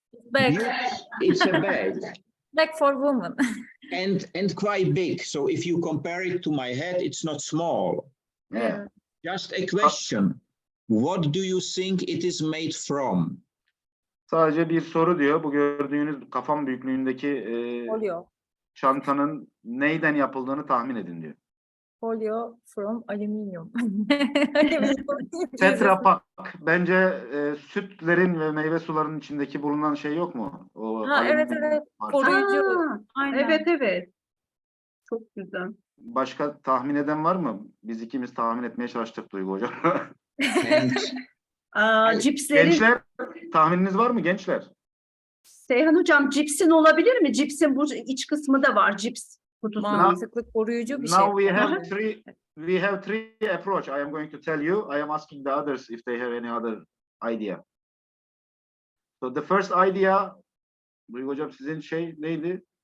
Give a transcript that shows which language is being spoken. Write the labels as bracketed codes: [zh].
[en] bag. It's a bag. Bag for women. and quite big. So if you compare it to my head, it's not small. Yeah. Just a question. What do you think it is made from? [tr] Sadece bir soru diyor. Bu gördüğünüz kafam büyüklüğündeki çantanın neyden yapıldığını tahmin edin diyor. [en] Folio from alüminyum. Alüminyum [tr] Tetra Pak. Bence sütlerin ve meyve sularının içindeki bulunan şey yok mu? O Ha, evet, alüminyum evet. parça. Koruyucu. Aa, Aynen. evet evet. Çok güzel. Başka tahmin eden var mı? Biz ikimiz tahmin etmeye çalıştık Duygu hocam. [en] And [tr] Cipslerin, Gençler, tahmininiz var mı gençler? Seyhan Hocam cipsin olabilir mi? Cipsin bu iç kısmı da var. Cips kutusu. Mantıklı koruyucu bir şey. [en] Now we have Aha. three approach. I am going to tell you. I am asking the others if they have any other idea. So the first idea, [tr] Duygu hocam sizin şey neydi?